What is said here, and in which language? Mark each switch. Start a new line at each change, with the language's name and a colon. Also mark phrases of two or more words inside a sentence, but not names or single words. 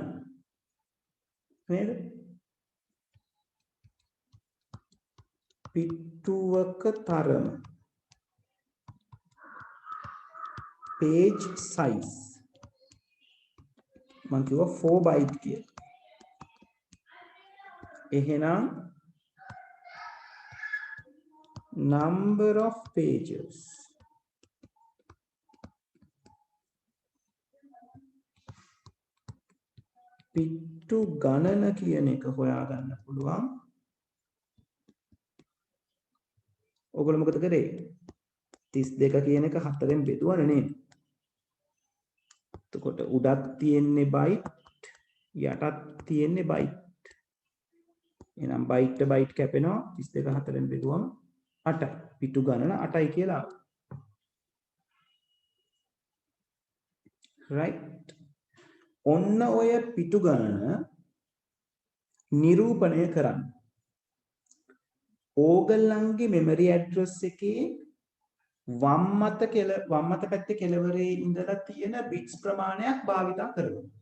Sinhala: නේද? පිටුවක තරම
English: page size
Sinhala: මම කිව්වා 4 byte කියලා. එහෙනම්
English: number of pages
Sinhala: පිටු ගණන කියන එක හොයාගන්න පුළුවන්. ඔයගොල්ලෝ මොකද කරේ? 32 කියන එක 4ෙන් බෙදුවනේ නේද? එතකොට උඩක් තියෙන්නේ byte යටත් තියෙන්නේ byte. එහෙනම්
English: byte to byte
Sinhala: කැපෙනවා 32 4ෙන් බෙදුවම 8යි. පිටු ගණන 8යි කියලා. right? ඔන්න ඔය පිටු ගණන නිරූපණය කරන්න. ඕගලන්ගේ
English: memory address
Sinhala: එකේ වම් මත පැත්තේ කෙළවරේ ඉඳලා තියෙන bits ප්‍රමාණයක් භාවිතා කරනවා.